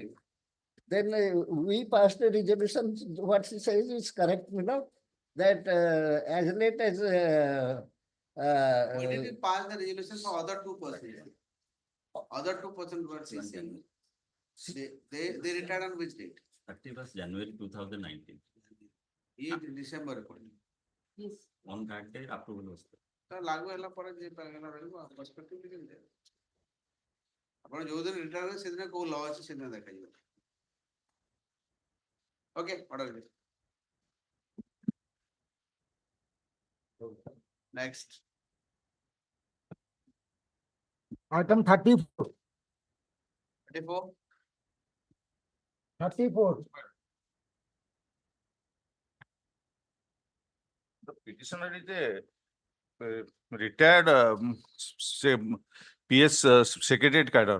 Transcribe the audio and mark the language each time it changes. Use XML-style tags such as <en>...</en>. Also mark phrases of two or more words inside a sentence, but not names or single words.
<en>Then we passed a resolution, what she says is correct, that as late as Why did you pass the resolution for other two persons? Other two persons were CC. They retired on which date? 31st January 2019. In December report. Yes. On that day, approval was there.</en> <or>ତ ଲାଗୁ ହେଲା ପରେ ଯେ ପାଇଗଲା ରହିବ ପର୍ସପେକ୍ଟିଭ କେମିତି ଦେବେ? ଆପଣ ଯୋଉଦିନ ରିଟାୟାର ହେବେ ସେଦିନ କୋଉ ଲ ଅଛି ସେଦିନ ଦେଖାଯିବ।</or> <en>okay order next Item 34. 34 34. The petitioner is a retired say, PS secretariat cadre.</en>